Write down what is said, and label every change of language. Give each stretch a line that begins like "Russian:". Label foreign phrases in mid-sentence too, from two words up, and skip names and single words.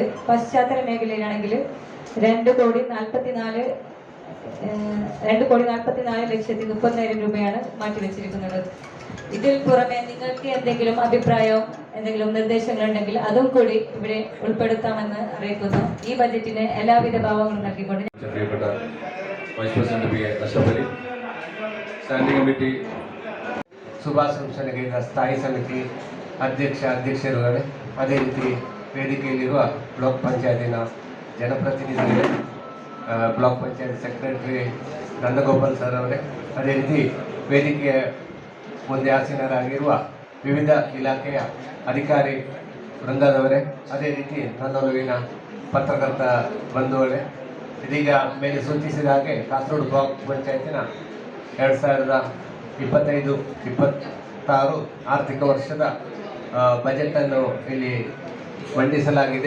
Malayalam: പശ്ചാത്തല മേഖലയിലാണെങ്കിൽ 2,44,30,000 രൂപയാണ് മാറ്റിവെച്ചിരിക്കുന്നത്. ഇതിൽ പുറമെ നിങ്ങൾക്ക് എന്തെങ്കിലും അഭിപ്രായം, എന്തെങ്കിലും നിർദ്ദേശങ്ങളുണ്ടെങ്കിൽ അതും കൂടി ഇവിടെ ഉൾപ്പെടുത്താമെന്ന് അറിയിക്കുന്നു. ഈ ബജറ്റിന് എല്ലാവിധ ഭാവങ്ങളും നൽകിക്കൊണ്ട് പ്രിയപ്പെട്ട വൈസ് പ്രസിഡന്റ് PA അഷ്റഫ് അലി,
English: standing committee
Kannada: ಶುಭಾಶಂಸನೆಗೆ ಸ್ಥಾಯಿ ಸಮಿತಿ ಅಧ್ಯಕ್ಷರುಗಳೇ, ಅದೇ ರೀತಿ ವೇದಿಕೆಯಲ್ಲಿರುವ ಬ್ಲಾಕ್ ಪಂಚಾಯತಿನ ಜನಪ್ರತಿನಿಧಿಗಳೇ, ಬ್ಲಾಕ್ ಪಂಚಾಯತ್ ಸೆಕ್ರೆಟರಿ ನಂದಗೋಪಾಲ್ ಸರ್ ಅವರೇ, ಅದೇ ರೀತಿ ವೇದಿಕೆಯ ಮುಂದೆ ಆಸೀನರಾಗಿರುವ ವಿವಿಧ ಇಲಾಖೆಯ ಅಧಿಕಾರಿ ವೃಂದದವರೇ, ಅದೇ ರೀತಿ ನನ್ನೊಲವಿನ ಪತ್ರಕರ್ತ ಬಂಧುಗಳೇ, ಇದೀಗ ಮೇಲೆ ಸೂಚಿಸಿದ ಹಾಗೆ ಕಾಸರಗೋಡು ಬ್ಲಾಕ್ ಪಂಚಾಯತಿನ 2025-26 ಆರ್ಥಿಕ ವರ್ಷದ ಬಜೆಟನ್ನು ಇಲ್ಲಿ ಮಂಡಿಸಲಾಗಿದೆ.